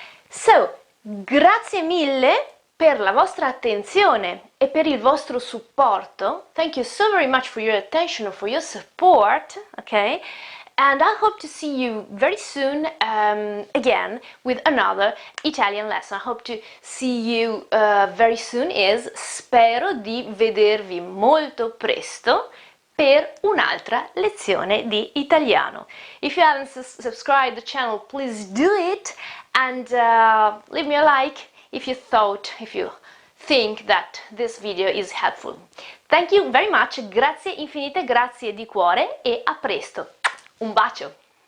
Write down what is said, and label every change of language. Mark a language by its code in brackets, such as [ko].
[it] So, grazie mille per la vostra attenzione e per il vostro supporto. [en] Thank you so very much for your attention and for your support, okay? And I hope to see you very soon again with another Italian lesson. I hope to see you very soon. [it] Spero di vedervi molto presto per un'altra lezione di italiano. [en] If you haven't subscribed to the channel, please do it and leave me a like if you think that this video is helpful. Thank you very much, [it] grazie infinite, grazie di cuore e a presto. Un bacio!